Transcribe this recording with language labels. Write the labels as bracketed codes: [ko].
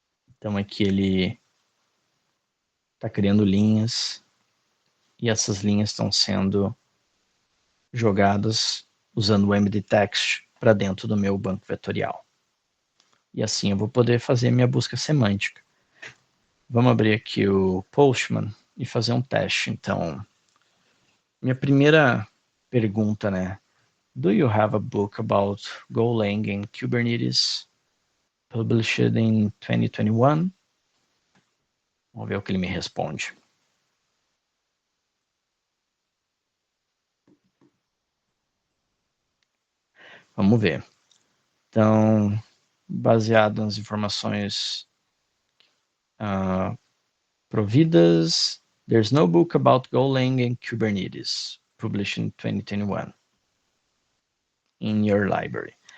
[pt] Então aqui ele está criando linhas e essas linhas estão sendo jogadas usando o MD-Text para dentro do meu banco vetorial. E assim eu vou poder fazer minha busca semântica. Vamos abrir aqui o Postman e fazer um teste. Então, minha primeira pergunta, né? [en] Do you have a book about Golang and Kubernetes published in 2021? [pt] Vamos ver o que ele me responde. Vamos ver. Então, baseado nas informações providas, [en] there's no book about Golang and Kubernetes published in 2021 in your library.